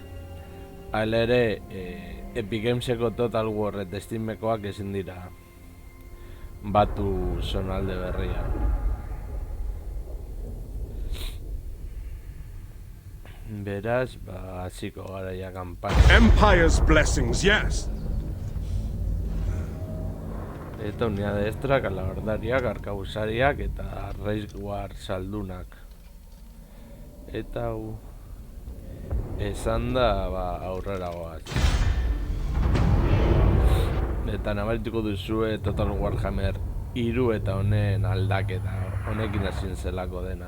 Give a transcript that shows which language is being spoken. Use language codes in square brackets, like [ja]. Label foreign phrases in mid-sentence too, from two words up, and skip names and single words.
[eu] Hala ere, Epic Gameseko Total War eta Steamekoak ezin dira batu zonalde berria. Beraz, hasiko gara ja kanpaina. [en] Empire's blessings, yes. [eu] Eta unidade estrak, alabardariak, arkabusariak eta Raceguard saldunak. Eta esan da aurrera goaz. Eta nabarituko duzue Total Warhammer 3 eta honen aldaketa, honekin hasien zelako dena.